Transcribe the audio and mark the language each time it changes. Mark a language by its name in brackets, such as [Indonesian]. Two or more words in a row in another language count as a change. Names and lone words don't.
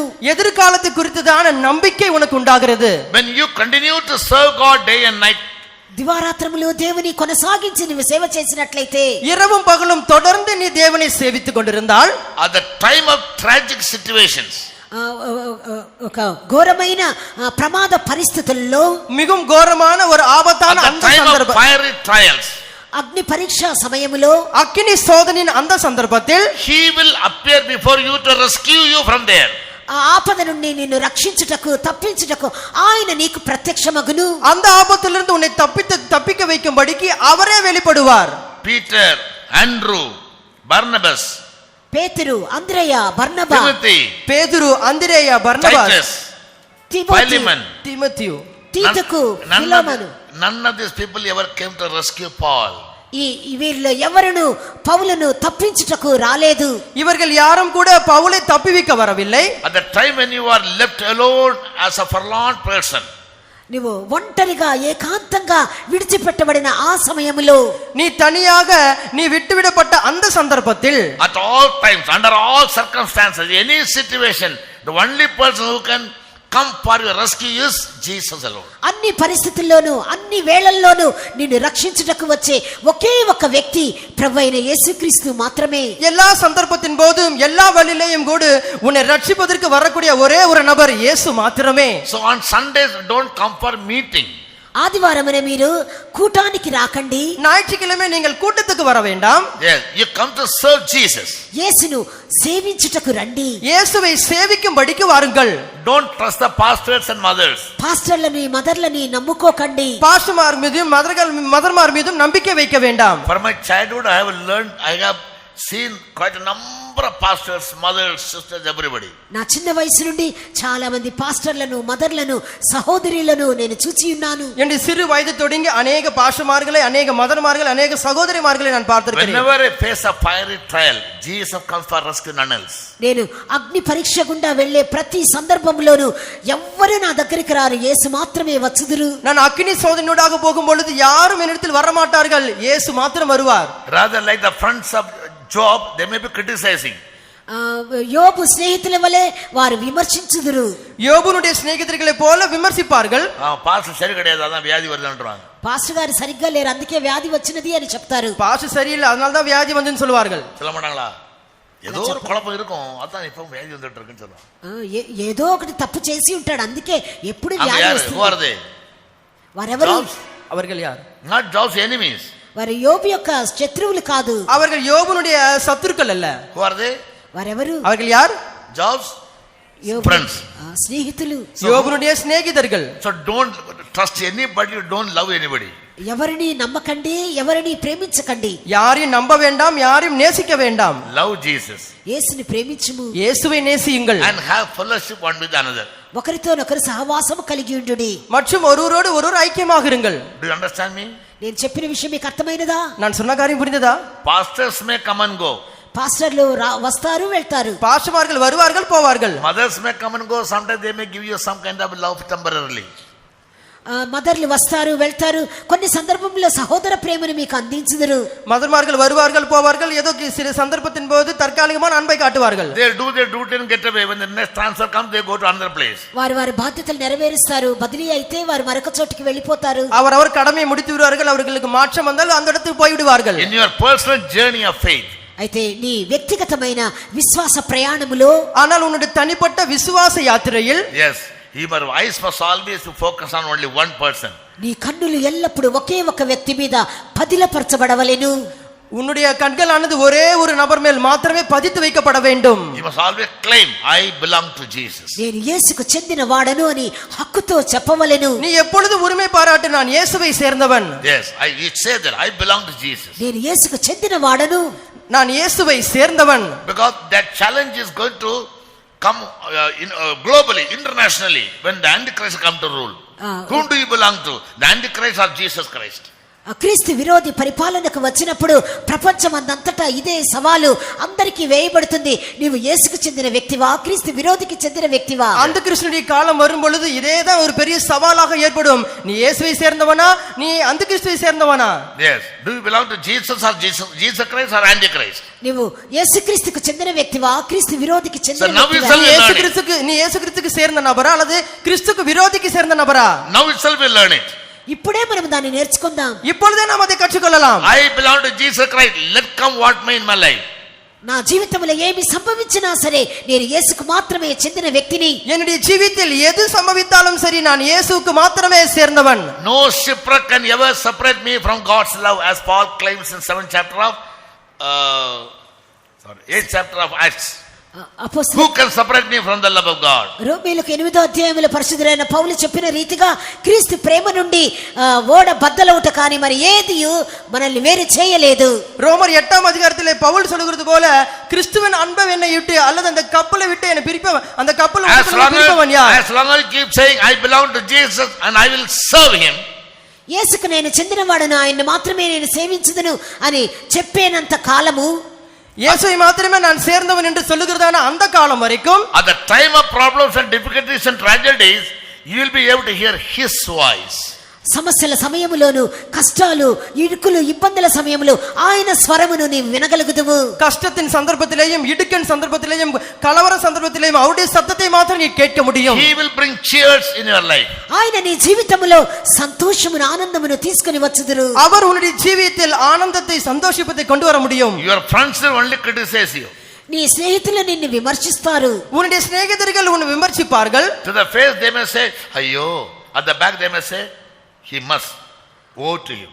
[Tamil] எதிர்காலத்தை குறித்ததான நம்பிக்கை உனக்கு உண்டாகிறது. [English] When you continue to serve God day and night, [Telugu] దివారాత్రములు దేవుని కొనసాగించి నువ్వు సేవ చేసినట్లయితే, [Tamil] இரவும் பகலும் தொடர்ந்து நீ தேவனை சேவித்துக் கொண்டிருந்தால், [English] at the time of tragic situations, [Telugu] ఒక ఘోరమైన ప్రమాద పరిస్థితుల్లో, [Tamil] மிகவும் கோரமான ஒரு ஆபத்தான [English] at the [Tamil] அந்த [English] time of [Tamil] சந்தர்ப்பம், [English] fiery trials, [Telugu] అగ్ని పరీక్ష సమయములో, [Tamil] அக்கினி சோதனையின் அந்த சந்தர்ப்பத்தில் [English] He will appear before you to rescue you from there. [Telugu] ఆ ఆపద నుండి నిన్ను రక్షించుటకు, తప్పించుటకు ఆయన నీకు ప్రత్యక్షమగును. [Tamil] அந்த ஆபத்திலிருந்து உன்னை தப்பிக்க வைக்கும்படிக்கு அவரே வெளிப்படுவார். [English] Peter, Andrew, Barnabas, [Telugu] పేతురు, అంద్రెయ, బర్నబా, [English] Timothy, [Tamil] பேதுரு, அந்திரேயா, பர்னபாஸ், [English] Titus, [Telugu] తిమోతి, [English] Philemon. [Tamil] தீமோத்தேயு, [Telugu] తీతుకు, ఫిలోమను, [English] None of these people ever came to rescue Paul. [Telugu] ఈ వీరిలో ఎవరును పౌలును తప్పించుటకు రాలేదు. [Tamil] இவர்கள் யாரும் கூட பவுலை தப்பிவிக்க வரவில்லை. [English] At the time when you are left alone as a forlorn person, [Telugu] నువ్వు ఒంటరిగా ఏకాంతంగా విడిచిపెట్టబడిన ఆ సమయములో, [Tamil] நீ தனியாக நீ விட்டுவிடப்பட்ட அந்த சந்தர்ப்பத்தில், [English] at all times, under all circumstances, any situation, the only person who can come for your rescue is Jesus alone. [Telugu] అన్ని పరిస్థితుల్లోనూ, అన్ని వేళల్లోనూ నిన్ను రక్షించుటకు వచ్చే ఒకే ఒక వ్యక్తి ప్రభువైన యేసుక్రీస్తు మాత్రమే. [Tamil] எல்லா சந்தர்ப்பத்தின் போதும் எல்லா வழியிலேயும் கூட உன்னை ரட்சிப்பதற்கு வரக்கூடிய ஒரே ஒரு நபர் இயேசு மாத்திரமே. [English] So on Sundays, don't come for meeting. [Telugu] ఆదివారమున మీరు కూటానికి రాకండి. [Tamil] ஞாயிற்றுக்கிழமை நீங்கள் கூட்டத்துக்கு வர வேண்டாம். [English] Yes, you come to serve Jesus. [Telugu] యేసును సేవించుటకు రండి. [Tamil] இயேசுவை சேவிக்கும்படிக்கு வாருங்கள். [English] Don't trust the pastors and mothers. [Telugu] పాస్టర్లని, మదర్లని నమ్ముకోకండి. [Tamil] பாஸ்டர்மார் மீதும் மதர்மார் மீதும் நம்பிக்கை வைக்க வேண்டாம். [English] For my childhood, I have learned, I have seen quite a number of pastors, mothers, sisters, everybody. [Telugu] నా చిన్న వయసు నుండి చాలా మంది పాస్టర్లను, మదర్లను, సహోదరులను నేను చూచి ఉన్నాను. [Tamil] என்னுடைய சிறு வயது தொடங்கி அநேக பாஸ்டர்மார்களை, அநேக மதர்மார்கள், அநேக சகோதரிமார்களை நான் பார்த்திருக்கிறேன். [English] Whenever I face a fiery trial, Jesus comes for rescue, none else. [Telugu] నేను అగ్ని పరీక్ష గుండా వెళ్లే ప్రతి సందర్భంలోనూ ఎవ్వరూ నా దగ్గరికి రారు, యేసు మాత్రమే వచ్చుదురు. [Tamil] நான் அக்கினி சோதனையோடாக போகும் பொழுது யாரும் என்னிடத்தில் வரமாட்டார்கள், இயேசு மாத்திரம் வருவார். [English] Rather, like the friends of Job, they may be criticizing. [Telugu] యోబు స్నేహితుల వలె వారు విమర్శించుదురు. [Tamil] யோபுனுடைய சிநேகிதர்களை போல விமர்சிப்பார்கள். பாஸ்டர் சரி கிடையாது, அதான் வியாதி வருதுன்றாங்க. పాస్టర్ గారు సరిగ్గా లేరు, అందుకే వ్యాధి వచ్చినది అని చెప్తారు. பாஸ்டர் சரியில்லை, அதனால தான் வியாதி வந்துன்னு சொல்வார்கள். சொல்ல மாட்டாங்களா? ஏதோ ஒரு குழப்பம் இருக்கும், அதான் இப்ப வியாதி வந்துட்டு இருக்குன்னு சொல்லுவாங்க. [Telugu] ఏదో ఒకటి తప్పు చేసి ఉంటాడు, అందుకే ఎప్పుడు [Tamil] அங்க [Telugu] వ్యాధి [Tamil] யாரு? [Telugu] వస్తుంది. [English] Who are they? [Telugu] వారెవరు? [Tamil] அவர்கள் யார்? [English] Not Job's enemies. [Telugu] వారు యోబు యొక్క శత్రువులు కాదు. [Tamil] அவர்கள் யோபுனுடைய சத்துருக்கள் அல்ல. [English] Who are they? [Telugu] వారెవరు? [Tamil] அவர்கள் யார்? [English] Job's [Telugu] యోబు [English] friends. [Telugu] స్నేహితులు. [Tamil] யோபுனுடைய சிநேகிதர்கள். [English] So don't trust anybody, don't love anybody. [Telugu] ఎవరిని నమ్మకండి, ఎవరిని ప్రేమించకండి. [Tamil] யாரையும் நம்ப வேண்டாம், யாரையும் நேசிக்க வேண்டாம். [English] Love Jesus [Telugu] యేసుని ప్రేమించుము. [Tamil] இயேசுவை நேசியுங்கள். [English] and have fellowship one with another. [Telugu] ఒకరితోనొకరు సహవాసము కలిగి ఉండుడి. [Tamil] மற்றும் ஒருவரோடு ஒருவர் ஐக்கியமாக இருங்கள். [English] Do you understand me? [Telugu] నేను చెప్పిన విషయం మీకు అర్థమైనదా? [Tamil] நான் சொன்ன காரியம் புரிந்ததா? [English] Pastors may come and go. [Telugu] పాస్టర్లు వస్తారు వెళ్తారు. [Tamil] பாஸ்டர்மார்கள் வருவார்கள் போவார்கள். [English] Mothers may come and go. Sometimes they may give you some kind of love temporarily. [Telugu] మదర్లు వస్తారు వెళ్తారు. కొన్ని సందర్భంలో సహోదర ప్రేమను మీకు అందించుదురు. [Tamil] மதர்மார்கள் வருவார்கள் போவார்கள். ஏதோ சில சந்தர்ப்பத்தின் போது தற்காலிகமான அன்பை காட்டுவார்கள். [English] They do their duty and get away. When the next transfer comes, they go to another place. [Telugu] వారి వారి బాధ్యతలు నెరవేరుస్తారు. బదిలీ అయితే వారు మరొక చోటికి వెళ్ళిపోతారు. [Tamil] அவர் கடமையை முடித்து விடுவார்கள். அவர்களுக்கு மாற்றம் வந்தால் அந்த இடத்துக்கு போய் விடுவார்கள். [English] In your personal journey of faith, [Telugu] అయితే నీ వ్యక్తిగతమైన విశ్వాస ప్రయాణములో, [Tamil] ஆனால் உன்னுடைய தனிப்பட்ட விசுவாச யாத்திரையில், [English] yes, your eyes must always focus on only one person. [Telugu] నీ కన్నులు ఎల్లప్పుడూ ఒకే ఒక వ్యక్తి మీద పదిలపరచబడవలెను. [Tamil] உன்னுடைய கண்களானது ஒரே ஒரு நபர் மேல் மாத்திரமே பதித்து வைக்கப்பட வேண்டும். [English] You must always claim, I belong to Jesus. [Telugu] నేను యేసుకు చెందిన వాడను అని హక్కుతో చెప్పవలెను. [Tamil] நீ எப்பொழுது உரிமை பாராட்டு, நான் இயேசுவை சேர்ந்தவன். [English] Yes, you say that I belong to Jesus. [Telugu] నేను యేసుకు చెందిన వాడను, [Tamil] நான் இயேசுவை சேர்ந்தவன். [English] Because that challenge is going to come globally, internationally, when the Antichrist come to rule. Whom do you belong to? The Antichrist or Jesus Christ? [Telugu] క్రీస్తు విరోధి పరిపాలనకు వచ్చినప్పుడు ప్రపంచమందంతటా ఇదే సవాలు అందరికీ వేయబడుతుంది. నీవు యేసుకు చెందిన వ్యక్తివా, క్రీస్తు విరోధికి చెందిన వ్యక్తివా? [Tamil] அந்த கிறிஸ்துவின் காலம் வரும் பொழுது இதேதான் ஒரு பெரிய சவாலாக ஏற்படும். நீ இயேசுவை சேர்ந்தவனா, நீ அந்த கிறிஸ்துவை சேர்ந்தவனா? [English] Yes. Do you belong to Jesus or Jesus Christ or Antichrist? [Telugu] నీవు యేసుక్రీస్తుకు చెందిన వ్యక్తివా, క్రీస్తు విరోధికి చెందిన [English] So now [Telugu] వ్యక్తివా? [Tamil] நீ இயேசு கிறிஸ்துக்கு சேர்ந்த நபரா அல்லது கிறிஸ்துக்கு விரோதிக்கு சேர்ந்த நபரா? [English] Now itself we learn it. [Telugu] ఇప్పుడే మనం దాన్ని నేర్చుకుందాం. [Tamil] இப்பொழுதே நாம் அதை கற்றுக்கொள்ளலாம். [English] I belong to Jesus Christ. Let come what may in my life. [Telugu] నా జీవితంలో ఏమి సంభవించినా సరే నేను యేసుకు మాత్రమే చెందిన వ్యక్తిని. [Tamil] என்னுடைய ஜீவித்தில் எது சம்பவித்தாலும் சரி, நான் இயேசுவுக்கு மாத்திரமே சேர்ந்தவன். [English] No shipwreck can ever separate me from God's love, as Paul claims in 8th chapter of Acts. Who can separate me from the love of God? [Telugu] రోమీయులకు 8వ అధ్యాయంలో పరిశుద్ధుడైన పౌలు చెప్పిన రీతిగా క్రీస్తు ప్రేమ నుండి ఓడ బద్దలవుట కానీ మరి ఏది మనల్ని వేరు చేయలేదు. [Tamil] ரோமர் 8ஆம் அதிகாரத்திலே பவுல் சொல்கிறது போல, கிறிஸ்துவின் அன்பை என்னை விட்டு அல்லது அந்த கப்பலை விட்டு என்னை பிரிப்பவன், அந்த கப்பலை பிரிப்பவன் யார்? [English] As long as you keep saying I belong to Jesus and I will serve him, [Telugu] యేసుకు నేను చెందినవాడను, ఆయన్ని మాత్రమే నేను సేవించుదును అని చెప్పేనంత కాలము, [Tamil] இயேசுவை மாத்திரமே நான் சேர்ந்தவன் என்று சொல்லுகிறதான அந்த காலம் வரைக்கும், [English] at the time of problems and difficulties and tragedies, you will be able to hear his voice. [Telugu] సమస్యల సమయములోను, కష్టాలు, ఇరుకులు, ఇబ్బందుల సమయంలో ఆయన స్వరమును నీవు వినగలుగుదువు. [Tamil] கஷ்டத்தின் சந்தர்ப்பத்திலேயும், இடுக்கன் சந்தர்ப்பத்திலேயும், கலவர சந்தர்ப்பத்திலேயும் அவருடைய சத்தத்தை மாத்திரம் நீ கேட்க முடியும். [English] He will bring cheers in your life. [Telugu] ఆయన నీ జీవితంలో సంతోషమును, ఆనందమును తీసుకొని వచ్చుదురు. [Tamil] அவர் உன்னுடைய ஜீவியத்தில் ஆனந்தத்தை, சந்தோஷத்தை கொண்டு வர முடியும். [English] Your friends will only criticize you. [Telugu] నీ స్నేహితులు నిన్ను విమర్శిస్తారు. [Tamil] உன்னுடைய சிநேகிதர்கள் உன்னை விமர்சிப்பார்கள். [English] To the face they may say, ayyo. At the back they may say, he must owe to you.